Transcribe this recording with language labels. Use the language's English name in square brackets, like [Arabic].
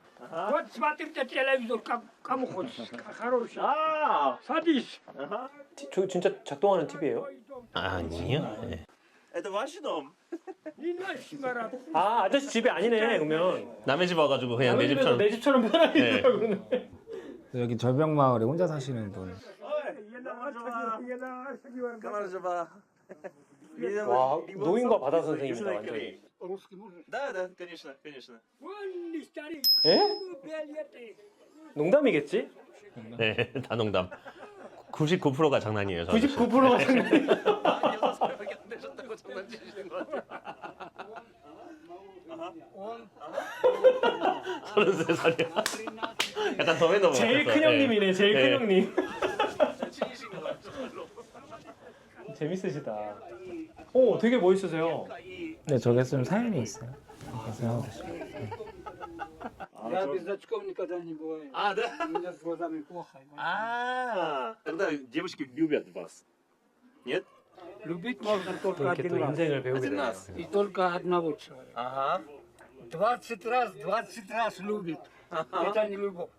[Russian] Вот смотрите телевизор, кому хочешь. Хороший. [Korean] 아, [Russian] Садись. [Korean] 저 진짜 작동하는 TV예요? 아니요. 네. [Russian] это ваш дом? Не наш марат. [Korean] 아, 아저씨 집이 아니네. 그러면. 남의 집 와가지고 그냥 내 집처럼. 내 집처럼 편하게 네. 있다고 그러네. 여기 절벽 마을에 혼자 사시는 분. 가만히 봐. 와, 노인과 바다 선생님이다 완전히. [Russian] Да, да, конечно, конечно. Он не старик. [Korean] 예? [Russian] Билеты. [Korean] 농담이겠지? 네, 다 농담. 99%가 장난이에요. 저 아저씨. 99%가 장난이야. 6살밖에 안 되셨다고 장난치시는 것 같아요. 33살이야. 약간 더 해놓은 제일 큰 형님이네, 제일 큰 네. 형님. 친이신 것 같아요. 재밌으시다. 오, 되게 멋있으세요. 근데 저게 좀 사연이 있어요. 그래서 [Russian] Я без очков никогда не бываю. А, да? У меня с глазами плохо. А, тогда девушки любят вас. Нет? Любить можно только [Korean] 이렇게 또 [Russian] один раз. [Korean] 인생을 배우게 [Russian] Один [Korean] 되네요. [Russian] раз. И только одного человека. Ага. 20 раз любит. Это не любовь.